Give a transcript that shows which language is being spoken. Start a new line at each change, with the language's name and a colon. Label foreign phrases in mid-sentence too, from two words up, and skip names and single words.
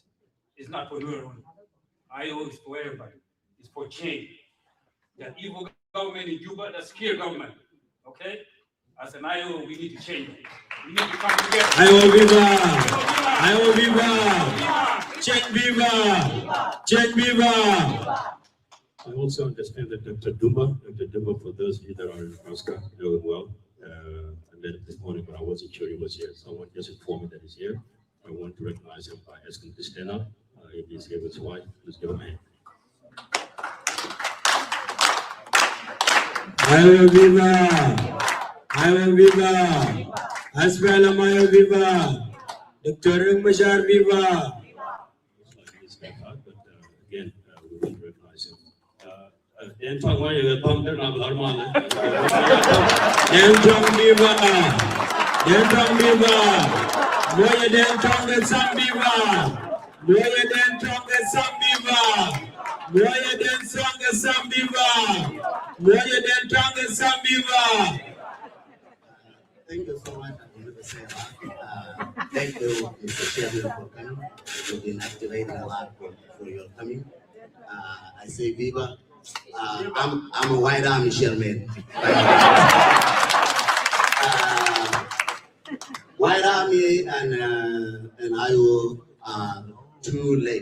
English: It's not for Nuer. IO is for everybody. It's for change. That evil government in Juba, that scare government. Okay? As an IO, we need to change it. We need to come together. Ayo viva! Ayo viva! Check viva! Check viva! I also understand that Dr. Dumba, for those of you that are in Nebraska, know him well. And then this morning when I wasn't sure he was here, someone just informed me that he's here. I want to recognize him by asking him to stand up. If he's here with his wife, please give him a hand. Ayo viva! Ayo viva! SPLM-IO viva! Dr. Bashar viva! Again, we want to recognize him. Dentong viva! Dentong viva! Moya Dentong and Sam viva! Moya Dentong and Sam viva! Moja del Tongue Sambiva. Thank you so much. I wanted to say thank you, Mr. Chairman, for coming. You've been activating a lot for your coming. I say Viva. I'm a White Army Chairman. White Army and IO are two legs.